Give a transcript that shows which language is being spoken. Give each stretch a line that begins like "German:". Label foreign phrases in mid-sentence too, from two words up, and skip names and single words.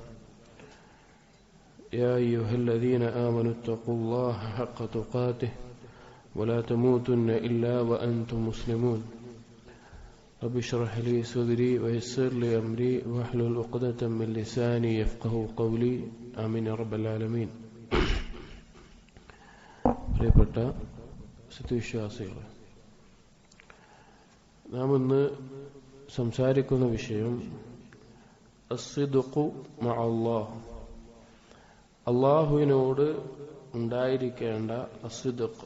Arabic: يا أيها الذين آمنوا اتقوا الله حق تقاته ولا تموتن إلا وأنتم مسلمون. رب اشرح لي صدري ويسر لي أمري واحلل عقدة من لساني يفقهوا قولي آمين يا رب العالمين.
Malayalam: പ്രിയപ്പെട്ട സത്യവിശ്വാസികളെ, നാം ഇന്ന് സംസാരിക്കുന്ന വിഷയം
Arabic: الصدق مع الله,
Malayalam: അല്ലാഹുവിനോട് ഉണ്ടായിരിക്കേണ്ട അസ്സിദ്ഖ്.